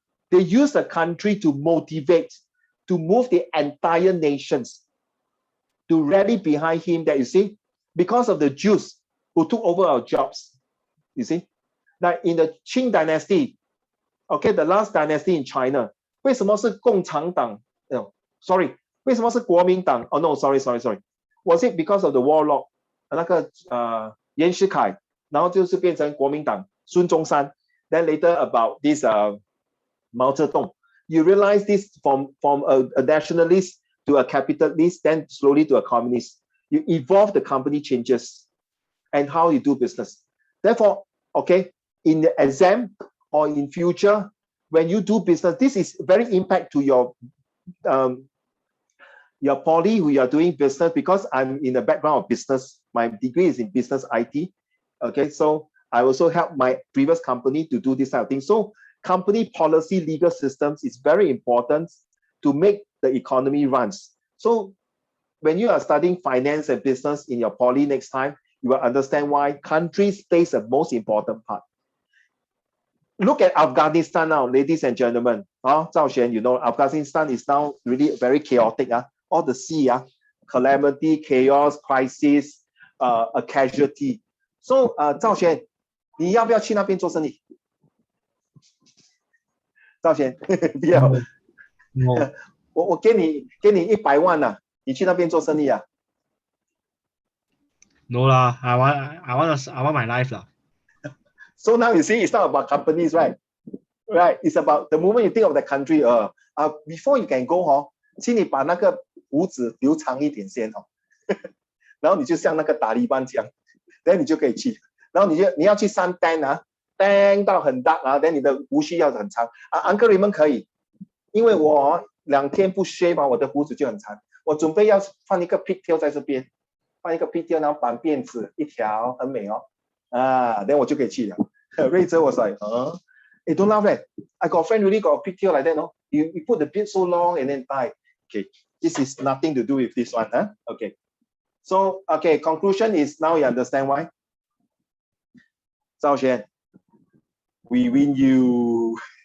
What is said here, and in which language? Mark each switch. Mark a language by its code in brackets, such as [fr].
[en] They use the country to motivate, to move the entire nations to rally behind him, that you see, because of the Jews who took over our jobs. You see, like in the Qing dynasty, okay, the last dynasty in China, [zh] 为什么是共产党? [en] No, sorry, [zh] 为什么是国民党? [en] Oh no, sorry. Was it because of the warlord? [zh] 那个袁世凯，然后就是变成国民党，孙中山。 [en] Then later about this Mao Zedong, you realize this from a nationalist to a capitalist, then slowly to a communist. You evolve the company changes and how you do business. Therefore, okay, in the exam or in future, when you do business, this is very impact to your poly who you are doing business, because I'm in the background of business. My degree is in business IT. Okay, so I also help my previous company to do this type of thing. So company policy, legal systems is very important to make the economy runs. So when you are studying finance and business in your poly next time, you will understand why countries plays the most important part. Look at Afghanistan now, ladies and gentlemen. Zhao Xuan, you know, Afghanistan is now really very chaotic. All the sea, calamity, chaos, crisis, a casualty. [zh] So, Zhao Xuan, 你要不要去那边做生意？赵贤，不要，我给你100万啊，你去那边做生意啊？ [en] No lah, I want my life lah. So now you see, it's not about companies, right? Right, it's about the moment you think of the country. Before you can go [zh] 请你把那个胡子留长一点先然后你就像那个塔利班这样 ，then 你就可以去，然后你要去山丹单到很大then 你的胡须要很长Uncle Raymond 可以，因为我2天不 shave 我的胡子就很长，我准备要放一个 pigtail 在这边，放一个 pigtail 然后绑辫子一条，很美then 我就可以去了。 [en] 瑞哲 was like, hey, don't laugh that. I got a friend really got a pigtail like that, no? You put the beard so long and then tie. Okay, this is nothing to do with this one, Okay. So, okay, conclusion is now you understand why. Zhao Xuan, we win you.